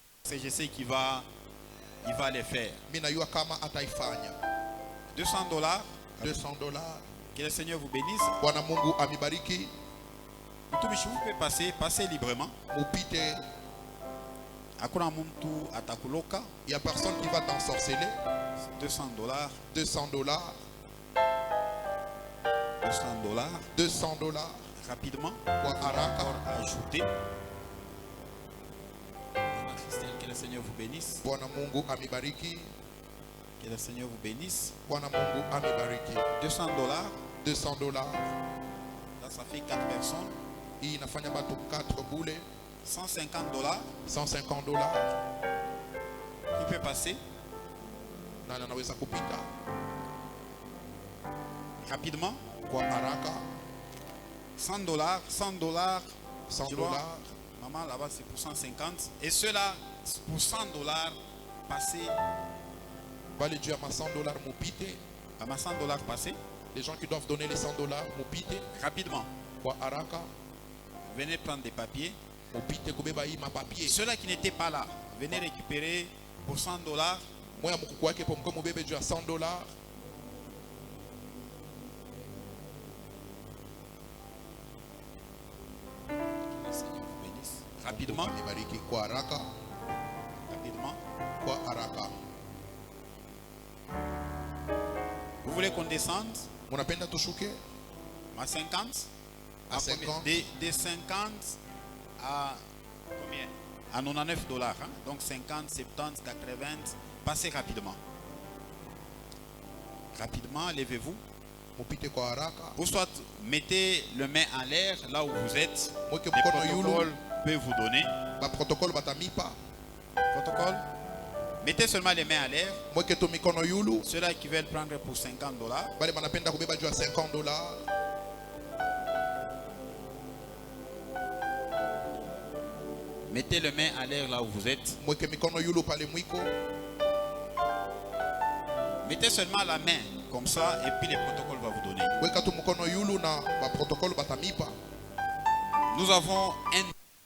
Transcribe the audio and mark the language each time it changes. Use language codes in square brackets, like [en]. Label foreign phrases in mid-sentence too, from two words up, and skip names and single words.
[fr] Parce que je sais qu'il va les faire. [sw] Mimi najua kama ataifanya. [fr] $200. [sw] $200. [fr] Que le Seigneur vous bénisse. [sw] Bwana Mungu amibariki. Mtumishi, [fr] vous pouvez passer librement. [sw] Mupite. Hakuna mtu atakuloka. [fr] Il n'y a personne qui va t'ensorceler. $200. $200. $200. Rapidement. [sw] Kwa haraka. [fr] Ajoutez. Christelle, que le Seigneur vous bénisse. [sw] Bwana Mungu amibariki. [fr] Que le Seigneur vous bénisse. [sw] Bwana Mungu amibariki. [fr] $200. [sw] $200. [fr] Là, ça fait 4 personnes. [sw] Hii inafanya watu 4 bule. [fr] $150. [sw] $150. [fr] Qui peut passer? [sw] Nani anaweza kupita? [fr] Rapidement. [sw] Kwa haraka. [fr] $100. $100. [sw] $100. [fr] Maman là-bas c'est pour 150. Et ceux-là pour $100 passez. [sw] Bale juu ya $100 mupite. [fr] À ma $100 passez. Les gens qui doivent donner les $100 mupite. Rapidement. [sw] Kwa haraka. [fr] Venez prendre des papiers. [sw] Mupite kubeba hii mapapier. [fr] Ceux-là qui n'étaient pas là, venez récupérer pour $100. [sw] Moya mkuku wake po mko mubebe juu ya $100. [fr] Le Seigneur vous bénisse. Rapidement. [sw] Amibariki kwa haraka. [fr] Rapidement. [sw] Kwa haraka. [fr] Vous voulez qu'on descende? [sw] Munapenda tushuke? [fr] À 50? À 50. Des 50 à combien? À $99. Hein? Donc 50, 70, 80. Passez rapidement. Rapidement, levez-vous. [sw] Mupite kwa haraka. [fr] Ou soit mettez le main en l'air là où vous êtes. [sw] Mweke [fr] Les [sw] mkono yulu. [fr] protocoles peuvent vous donner. [sw] Ba protocole batamipa. Protocole. [fr] Mettez seulement les mains en l'air. [sw] Mweke to mikono yulu. [fr] Ceux-là qui veulent prendre pour $50. [sw] Bale banapenda kubeba juu ya $50. [fr] Mettez les mains en l'air là où vous êtes. [sw] Mweke mikono yulu pale mwiko. [fr] Mettez seulement la main comme ça et puis les protocoles vont vous donner. [sw] Weka tu mkono yulu na ba protocole batamipa. [fr] Nous avons un